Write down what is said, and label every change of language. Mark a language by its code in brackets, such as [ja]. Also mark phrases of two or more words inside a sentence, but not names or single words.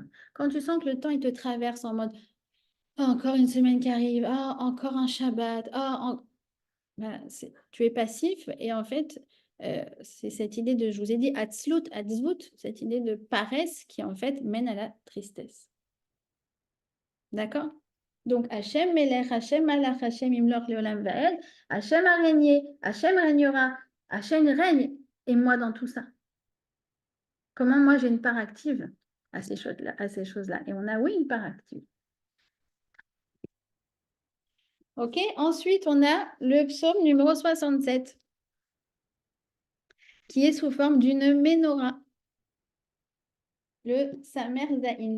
[fr] Quand tu sens que le temps, il te traverse en mode oh, encore une semaine qui arrive, oh, encore un Shabbat, ben, tu es passif et en fait, c'est cette idée de, je vous ai dit, atzlut, atzvut, cette idée de paresse qui en fait mène à la tristesse. D'accord? Donc, [he] השם מלך, השם מלך, השם ימלוך לעולם ועד, [fr] Hachem a régné, Hachem régnera, Hachem règne, et moi dans tout ça. Comment moi j'ai une part active à ces choses-là? Et on a, oui, une part active. Ok, ensuite on a le psaume numéro 67, qui est sous forme d'une menorah, le Samer Zahin.